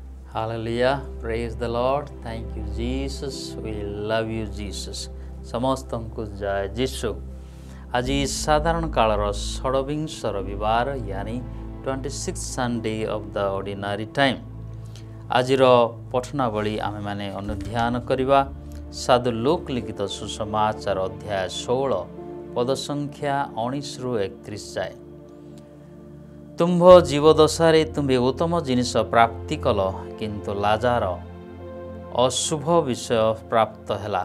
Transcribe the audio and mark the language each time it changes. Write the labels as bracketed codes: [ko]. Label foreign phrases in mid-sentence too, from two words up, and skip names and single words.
[en] Hallelujah. Praise the Lord. Thank you, Jesus. We love you, Jesus. [or] ସମସ୍ତଙ୍କୁ ଜୟ ଯୀଶୁ। ଆଜି ସାଧାରଣ କାଳର ଷଡ଼ବିଂଶ ରବିବାର यानी [en] 26 Sunday of the ordinary time। [or] ଆଜିର ପଠନାବଳୀ ଆମେମାନେ ଅନୁଧ୍ୟାନ କରିବା ସାଧୁ ଲୁକ୍ ଲିଖିତ ସୁସମାଚାର ଅଧ୍ୟାୟ 16 ପଦ ସଂଖ୍ୟା 19 ରୁ 31 ଯାଏ। ତୁମ୍ଭ ଜୀବଦଶାରେ ତୁମ୍ଭେ ଉତ୍ତମ ଜିନିଷ ପ୍ରାପ୍ତି କଲ, କିନ୍ତୁ ଲାଜାର ଅଶୁଭ ବିଷୟ ପ୍ରାପ୍ତ ହେଲା।